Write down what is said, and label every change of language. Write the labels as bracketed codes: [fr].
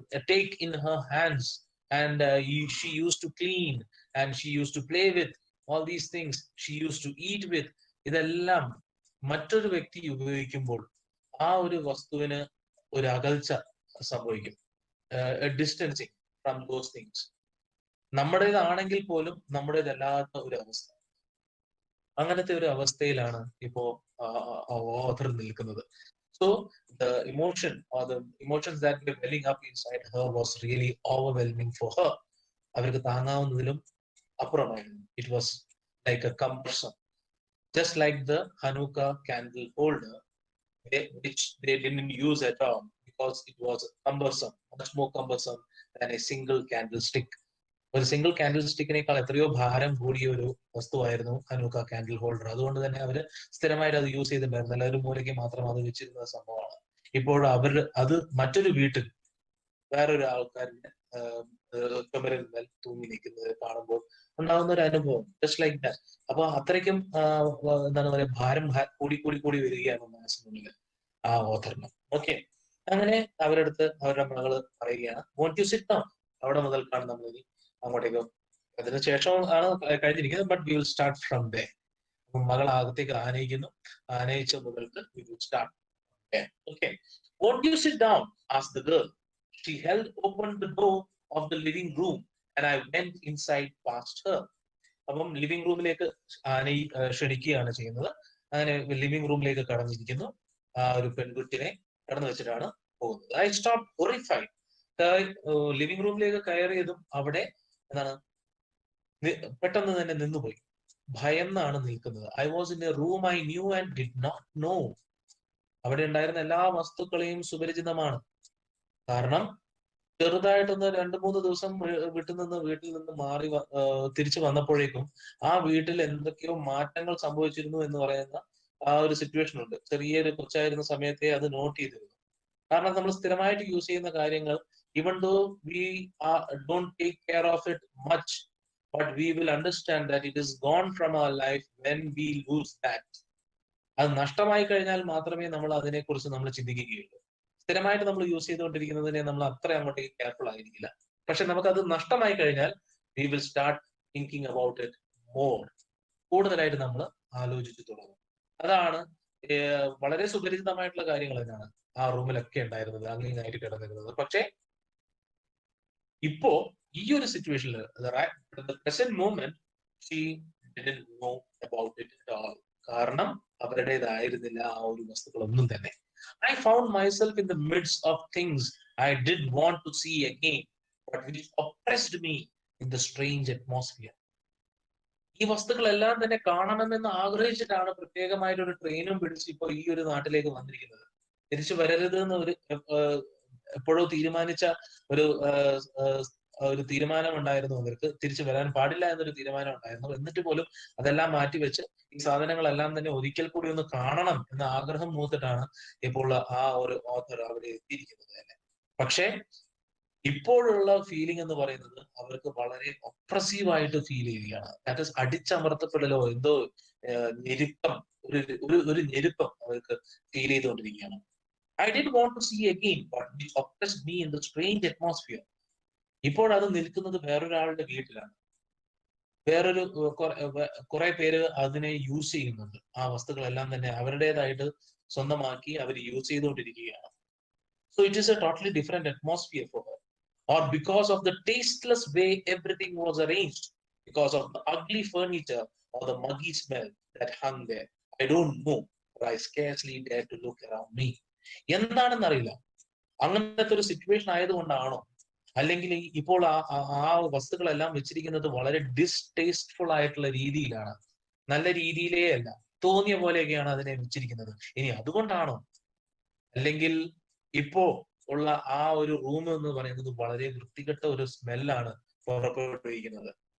[en] take in her hands and she used to clean and she used to play with, all these things she used to eat with, [ml] ഇതെല്ലാം മറ്റൊരു വ്യക്തി ഉപയോഗിക്കുമ്പോൾ ആ ഒരു വസ്തുവിന് ഒരു അകൽച്ച സംഭവിക്കും, [en] Distancing from those things. [ml] നമ്മുടേതാണെങ്കിൽ പോലും നമ്മുടേതല്ലാത്ത ഒരു അവസ്ഥ. അങ്ങനത്തെ ഒരു അവസ്ഥയിലാണ് ഇപ്പോ ഓഥർ നിൽക്കുന്നത്. [en] So the emotions that were welling up inside her was really overwhelming for her. [ml] അവർക്ക് താങ്ങാവുന്നതിലും അപ്പുറമായിരുന്നു. [en] It was like a cumbersome, just like the Hanukkah candle holder, which they didn't use at all because it was cumbersome, much more cumbersome than a single candlestick. [ml] ഒരു single candle സ്റ്റിക്കിനേക്കാൾ എത്രയോ ഭാരം കൂടിയ ഒരു വസ്തുവായിരുന്നു Hanukkah candle holder. അതുകൊണ്ട് തന്നെ അവര് സ്ഥിരമായിട്ട് അത് യൂസ് ചെയ്തിട്ടുണ്ടായിരുന്നില്ല. ഒരു മൂലയ്ക്ക് മാത്രം അത് വെച്ചിരുന്ന സംഭവമാണ്. ഇപ്പോൾ അത് മറ്റൊരു വീട്ടിൽ വേറൊരു ആൾക്കാരുടെ ചുമരിന്മേൽ തൂങ്ങി നിൽക്കുന്നത് കാണുമ്പോൾ ഉണ്ടാകുന്ന ഒരു അനുഭവം, [en] Just like that. [ml] അപ്പൊ അത്രയ്ക്കും എന്താണ് പറയുക, ഭാരം കൂടി വരികയാണ് മനസ്സിനുള്ളിൽ ആ ഓഥറിന്. ഓക്കെ, അങ്ങനെ അവരടുത്ത് അവരുടെ മകള് പറയുകയാണ്, [en] Won't you sit down. [ml] അവിടെ മുതൽക്കാണ് നമ്മൾ ഇനി അങ്ങോട്ടേക്ക്, അതിനുശേഷം ആണ് കഴിഞ്ഞിരിക്കുന്നത്. [en] But we will start from the. [ml] മകൾ അകത്തേക്ക് ആനയിച്ച മുതൽക്ക് [en] We will start. Okay. Won't you sit down? Asked the girl. She held open the door of the living room and I went inside past her. [ml] അപ്പം living റൂമിലേക്ക് Annie ക്ഷണിക്കുകയാണ് ചെയ്യുന്നത്. അങ്ങനെ living റൂമിലേക്ക് കടന്നിരിക്കുന്നു. ആ ഒരു പെൺകുട്ടിനെ കടന്നു വെച്ചിട്ടാണ് പോകുന്നത്. [en] I stop horrified. [ml] ലിവിംഗ് റൂമിലേക്ക് കയറിയതും അവിടെ എന്താണ് പെട്ടെന്ന് തന്നെ നിന്നുപോയി. ഭയന്നാണ് നിൽക്കുന്നത്. [en] I was in a room I knew and did not know. [ml] അവിടെ ഉണ്ടായിരുന്ന എല്ലാ വസ്തുക്കളെയും സുപരിചിതമാണ്. കാരണം ചെറുതായിട്ടൊന്ന് 2-3 ദിവസം വീട്ടിൽ നിന്ന് മാറി തിരിച്ചു വന്നപ്പോഴേക്കും ആ വീട്ടിൽ എന്തൊക്കെയോ മാറ്റങ്ങൾ സംഭവിച്ചിരുന്നു എന്ന് പറയുന്ന ആ ഒരു സിറ്റുവേഷൻ ഉണ്ട്. ചെറിയൊരു കൊച്ചായിരുന്ന സമയത്തെ അത് നോട്ട് ചെയ്തിരുന്നു. കാരണം നമ്മൾ സ്ഥിരമായിട്ട് യൂസ് ചെയ്യുന്ന കാര്യങ്ങൾ, [en] even though we don't take care of it much, but we will understand that it is gone from our life when we lose that. [ml] അത് നഷ്ടമായി കഴിഞ്ഞാൽ മാത്രമേ നമ്മൾ അതിനെക്കുറിച്ച് നമ്മൾ ചിന്തിക്കുകയുള്ളൂ. സ്ഥിരമായിട്ട് നമ്മൾ യൂസ് ചെയ്തുകൊണ്ടിരിക്കുന്നതിനെ നമ്മൾ അത്ര അങ്ങോട്ടേക്ക് കെയർഫുൾ ആയിരിക്കില്ല. പക്ഷെ നമുക്കത് നഷ്ടമായി കഴിഞ്ഞാൽ [en] We will start thinking about it more. [ml] കൂടുതലായിട്ട് നമ്മൾ ആലോചിച്ചു തുടങ്ങും. അതാണ് വളരെ സുപരിചിതമായിട്ടുള്ള കാര്യങ്ങൾ തന്നെയാണ് ആ റൂമിലൊക്കെ ഉണ്ടായിരുന്നത്, അങ്ങനെയായിട്ട് കിടന്നിരുന്നത്. പക്ഷെ ഇപ്പോ ഈ ഒരു സിറ്റുവേഷനിൽ [en] Present moment she didn't know about it at all. [ml] കാരണം അവരുടേതായിരുന്നില്ല ആ ഒരു വസ്തുക്കളൊന്നും തന്നെ. [en] I found myself in the midst of things I did want to see again, but which oppressed me in the strange atmosphere. [ml] ഈ വസ്തുക്കളെല്ലാം തന്നെ കാണണമെന്ന് ആഗ്രഹിച്ചിട്ടാണ് പ്രത്യേകമായിട്ട് ഒരു ട്രെയിനും പിടിച്ച് ഇപ്പൊ ഈ ഒരു നാട്ടിലേക്ക് വന്നിരിക്കുന്നത്. തിരിച്ചു വരരുത് എന്ന് ഒരു എപ്പോഴോ തീരുമാനിച്ച ഒരു ഒരു തീരുമാനം ഉണ്ടായിരുന്നു അവർക്ക്. തിരിച്ചു വരാൻ പാടില്ല എന്നൊരു തീരുമാനം ഉണ്ടായിരുന്നു. എന്നിട്ട് പോലും അതെല്ലാം മാറ്റിവെച്ച് ഈ സാധനങ്ങളെല്ലാം തന്നെ ഒരിക്കൽ കൂടി ഒന്ന് കാണണം എന്ന ആഗ്രഹം മൂത്തിട്ടാണ് ഇപ്പോൾ ആ ഒരു ഓഥർ അവിടെ എത്തിയിരിക്കുന്നത് തന്നെ. പക്ഷേ ഇപ്പോഴുള്ള ഫീലിംഗ് എന്ന് പറയുന്നത് അവർക്ക് വളരെ ഒപ്രസീവായിട്ട് ഫീൽ ചെയ്യുകയാണ്. [en] that is [ml] അടിച്ചമർത്തപ്പെടലോ എന്തോ ഞെരുക്കം, ഒരു ഞെരുക്കം അവർക്ക് ഫീൽ ചെയ്തുകൊണ്ടിരിക്കുകയാണ്. [en] I did want to see again, but it oppressed me in the strange atmosphere. [ml] ഇപ്പോൾ അത് നിൽക്കുന്നത് വേറൊരാളുടെ വീട്ടിലാണ്. വേറൊരു കുറെ പേര് അതിനെ യൂസ് ചെയ്യുന്നുണ്ട്. ആ വസ്തുക്കളെല്ലാം തന്നെ അവരുടേതായിട്ട് സ്വന്തമാക്കി അവർ യൂസ് ചെയ്തുകൊണ്ടിരിക്കുകയാണ്. [en] So it is a totally different atmosphere for her. Or because of the tasteless way everything was arranged, because of the ugly furniture or the muggy smell that hung there. I don't know, but I scarcely dare to look around me. [ml] എന്താണെന്ന് അറിയില്ല. അങ്ങനത്തെ ഒരു situation ആയതുകൊണ്ടാണോ, അല്ലെങ്കിൽ ഇപ്പോൾ ആ വസ്തുക്കളെല്ലാം വെച്ചിരിക്കുന്നത് വളരെ ഡിസ്റ്റേസ്റ്റ്ഫുൾ ആയിട്ടുള്ള രീതിയിലാണ്, നല്ല രീതിയിലേ അല്ല, തോന്നിയ പോലെയൊക്കെയാണ് അതിനെ വെച്ചിരിക്കുന്നത്. ഇനി അതുകൊണ്ടാണോ, അല്ലെങ്കിൽ ഇപ്പോ ഉള്ള ആ ഒരു റൂം എന്ന് പറയുന്നത് വളരെ വൃത്തികെട്ട ഒരു സ്മെല്ലാണ് പുറപ്പെടുവിക്കുന്നത്.